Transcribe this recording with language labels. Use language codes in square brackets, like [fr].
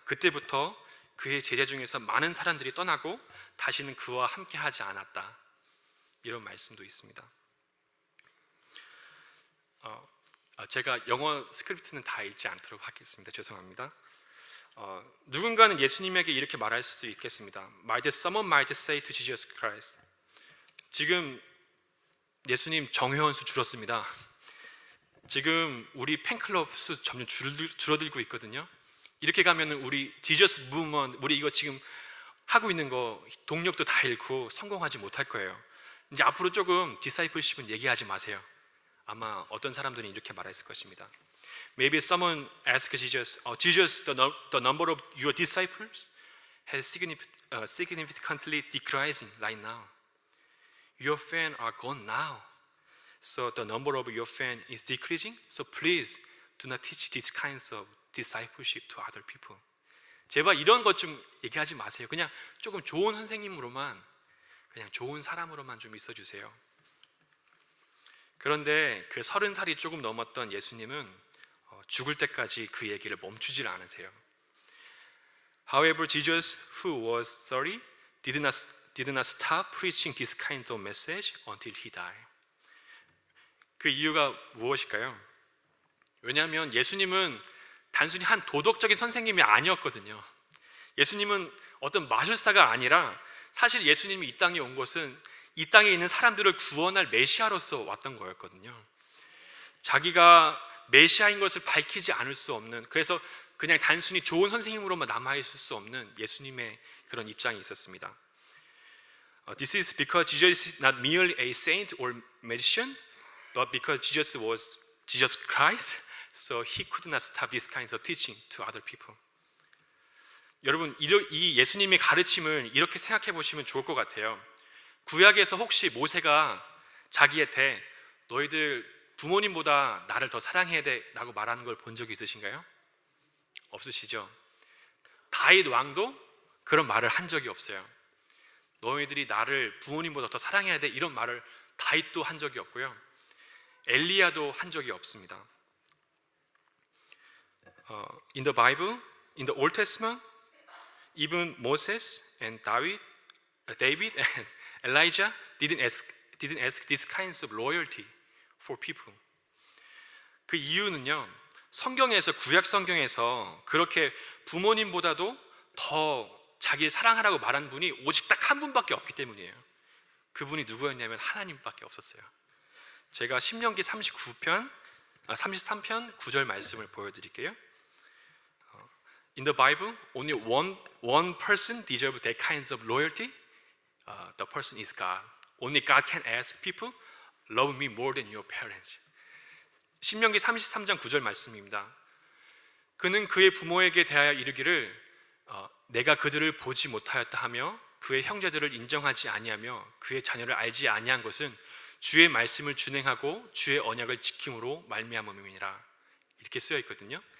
[ko] 그때부터 그의 제자 중에서 많은 사람들이 떠나고 다시는 그와 함께 하지 않았다, 이런 말씀도 있습니다. 제가 영어 스크립트는 다 읽지 않도록 하겠습니다. 죄송합니다. 누군가는 예수님에게 이렇게 말할 수도 있겠습니다. [en] Someone might say to Jesus Christ, [ko] 지금 예수님 정회원 수 줄었습니다. 지금 우리 팬클럽 수 점점 줄어들고 있거든요. 이렇게 가면 우리 Jesus Movement, 우리 이거 지금 하고 있는 거 동력도 다 잃고 성공하지 못할 거예요. 이제 앞으로 조금 디사이플십은 얘기하지 마세요. 아마 어떤 사람들은 이렇게 말했을 것입니다. [en] Maybe someone asked Jesus, Jesus, the number of your disciples has significantly decreasing right now. Your fans are gone now, so the number of your fans is decreasing. So please do not teach these kinds of discipleship to other people. [ko] 제발 이런 것 좀 얘기하지 마세요. 그냥 조금 좋은 선생님으로만, 그냥 좋은 사람으로만 좀 있어주세요. 그런데 그 30살이 조금 넘었던 예수님은 죽을 때까지 그 얘기를 멈추질 않으세요. [en] However, Jesus, who was 30, did not stop preaching this kind of message until he died. [ko] 그 이유가 무엇일까요? 왜냐하면 예수님은 단순히 한 도덕적인 선생님이 아니었거든요. 예수님은 어떤 마술사가 아니라 사실 예수님이 이 땅에 온 것은 이 땅에 있는 사람들을 구원할 메시아로서 왔던 거였거든요. 자기가 메시아인 것을 밝히지 않을 수 없는, 그래서 그냥 단순히 좋은 선생님으로만 남아있을 수 없는 예수님의 그런 입장이 있었습니다. [en] This is because Jesus is not merely a saint or magician, but because Jesus was Jesus Christ, so he could not stop these kinds of teaching to other people. [ko] 여러분, 이 예수님의 가르침을 이렇게 생각해 보시면 좋을 것 같아요. 구약에서 혹시 모세가 자기한테 너희들 부모님보다 나를 더 사랑해야 돼 라고 말하는 걸 본 적이 있으신가요? 없으시죠? 다윗 왕도 그런 말을 한 적이 없어요. 너희들이 나를 부모님보다 더 사랑해야 돼 이런 말을 다윗도 한 적이 없고요. 엘리야도 한 적이 없습니다. [en] In the Bible, in the Old Testament, even Moses and David and Elijah didn't ask these kinds of loyalty for people. [ko] 그 이유는요, 성경에서, 구약 성경에서 그렇게 부모님보다도 더 자기를 사랑하라고 말한 분이 오직 딱 한 분밖에 없기 때문이에요. 그분이 누구였냐면 하나님밖에 없었어요. 제가 신명기 33편 9절 말씀을 보여드릴게요. [en] In the Bible, only one person deserves that kinds of loyalty. The person is God. Only God can ask people, love me more than your parents. [ko] 신명기 33장 9절 말씀입니다. 그는 그의 부모에게 대하여 이르기를 내가 그들을 보지 못하였다 하며 그의 형제들을 인정하지 아니하며 그의 자녀를 알지 아니한 것은 주의 말씀을 준행하고 주의 언약을 지킴으로 말미암음이니라. 이렇게 쓰여 있거든요.